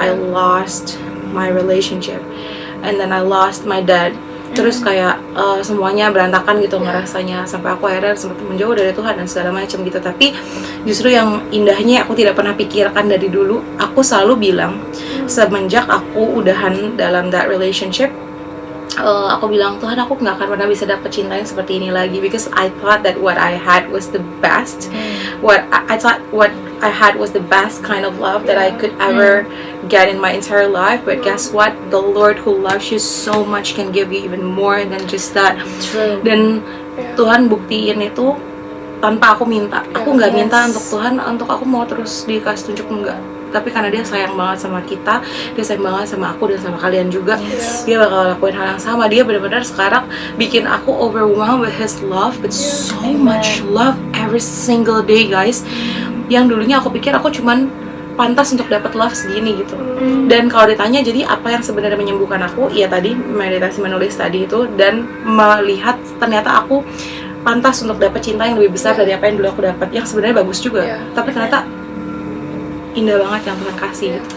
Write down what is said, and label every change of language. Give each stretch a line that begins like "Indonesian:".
English: I lost my relationship, and then I lost my dad.
Indonesian: Terus kayak semuanya berantakan gitu ngerasanya, sampai aku akhirnya sempat menjauh dari Tuhan dan segala macam gitu. Tapi justru yang indahnya aku tidak pernah pikirkan dari dulu, aku selalu bilang semenjak aku udahan dalam that relationship, aku bilang, Tuhan, aku nggak akan pernah bisa dapet cinta yang seperti ini lagi,
English: because I thought that what I had was the best. I thought what I had was the best kind of love that I could ever get in my entire life. But guess what? The Lord who loves you so much can give you even more than just that. True.
Indonesian: Dan Tuhan buktiin itu tanpa aku minta. Aku nggak minta untuk Tuhan, untuk aku mau terus dikasih tunjuk, enggak. Tapi karena dia sayang banget sama kita, dia sayang banget sama aku dan sama kalian juga, dia bakal lakuin hal yang sama. Dia benar-benar sekarang bikin aku
English: overwhelmed with his love, with so much love every single day, guys.
Indonesian: Yang dulunya aku pikir aku cuman pantas untuk dapat love segini gitu. Dan kalau ditanya jadi apa yang sebenarnya menyembuhkan aku, ya tadi meditasi menulis tadi itu, dan melihat ternyata aku pantas untuk dapat cinta yang lebih besar dari apa yang dulu aku dapat, yang sebenarnya bagus juga, tapi ternyata indah banget yang Tuhan kasih gitu.